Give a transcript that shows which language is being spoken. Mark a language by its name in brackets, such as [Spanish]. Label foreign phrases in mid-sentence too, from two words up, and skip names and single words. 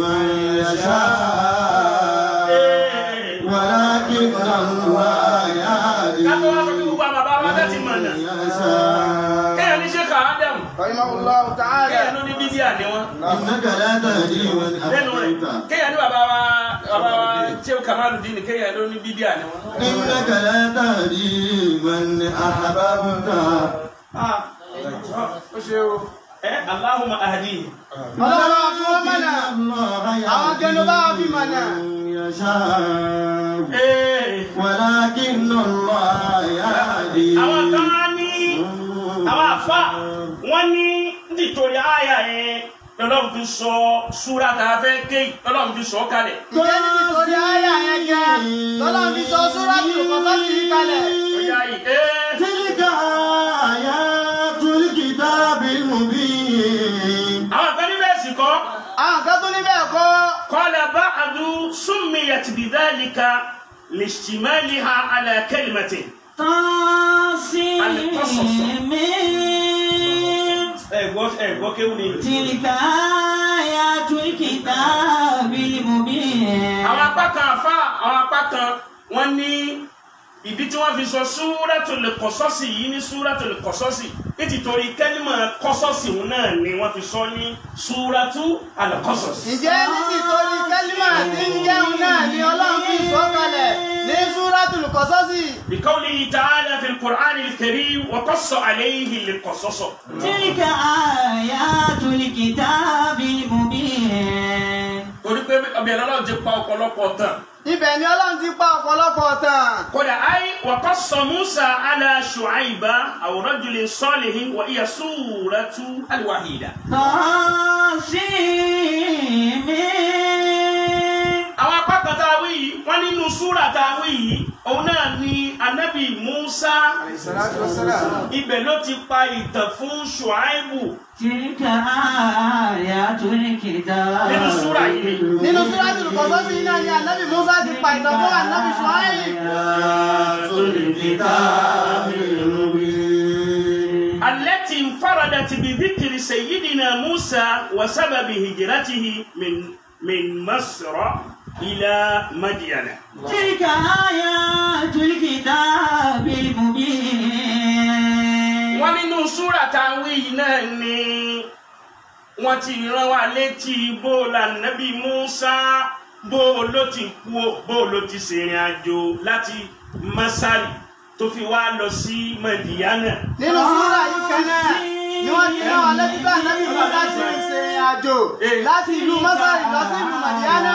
[Yoruba] Kátó wá fún gbogbo àwọn bàbá wa láti mọ̀ náà. Kéèyàn ní Sheikh Adam. [Arabic] رحمه الله تعالى. [Yoruba] Kéèyàn ní bídíà ni wọ́n. Lẹ́nu rẹ̀. Kéèyàn ní bàbá wa Sheikh Kamaluddin kéèyàn ló ní bídíà ni wọ́n. [Arabic] إنك لا تهدي من أحببت. [Yoruba] Ó ṣe o. [Arabic] اللهم اهد. [Yoruba] Ọlọ́run fi wọ́n mọ̀nà. Àwọn kẹnu bá fi mọ̀nà. [Arabic] ولكن الله يهدي. [Yoruba] Àwọn kan ní àwọn àfà wọ́n ní nítorí àyà yẹn lọ́lọ́run fi sọ súra tá a fẹ́ ké lọ́lọ́run fi sọ kalẹ̀. Ǹjẹ́ nítorí àyà yẹn jẹ́ lọ́lọ́run fi sọ súra tí kò sọ́ sí kalẹ̀. Ọ̀yá yìí. [Arabic] تلك آيات الكتاب المبين. [Yoruba] Àwọn kan ní bẹ́ẹ̀ sì kọ́. Àwọn kan tó ní bẹ́ẹ̀ kọ́. [Arabic] قال بعض سميت بذلك لاشتمالها على كلمة تلك آيات الكتاب المبين. [Yoruba] àwọn apá kan àfà àwọn apá kan wọ́n ní ìdí tí wọ́n fi sọ Suratul Qasas yìí ní Suratul Qasas nítorí kẹ́límà Qasas náà ni wọ́n fi sọ ní Suratul Qasas. Ǹjẹ́ nítorí kẹ́límà tí ń jẹun náà ni Ọlọ́run fi sọ kalẹ̀ ní Suratul Qasas. [Arabic] بقوله تعالى في القرآن الكريم وقص عليه القصص. تلك آيات الكتاب المبين. [Yoruba] torí pé ọbẹ̀ lọ́lọ́run ti pa ọ̀pọ̀lọpọ̀ tán. Ibẹ̀ ni Ọlọ́run ti pa ọ̀pọ̀lọpọ̀ tán. kódà ayé [Arabic] وقص موسى على شعيب أو رجل صالح وهي سورة الوحيدة. [Yoruba] àwọn apá kan tá a wí yìí wọ́n nínú súrà tá a wí yìí òun náà ni anabi Musa ibẹ̀ ló ti pa ìtàn fún Ṣuaibu. تلك آيات الكتاب. nínú súrà yìí ni. Nínú Suratul Qasas náà ni Ànábì Musa ti pa ìtàn fún Ànábì Ṣuaibu. [Arabic] آيات الكتاب المبين. التي انفردت بذكر سيدنا موسى وسبب هجرته من مصر إلى مدين. تلك آيات الكتاب المبين. [Yoruba] wọ́n nínú súrà táwọn yìí náà ni wọ́n ti rán wa létí bó la Nábì Musa bó ló ti kú bó ló ti ṣèrìn àjò láti Masari tó fi wá lọ sí Madiana. Nínú súrà yìí kan náà ni wọ́n ti rán wa létí bá Ànábì Musa ti ṣèrìn àjò láti ìlú Masari lọ sí ìlú Madiana.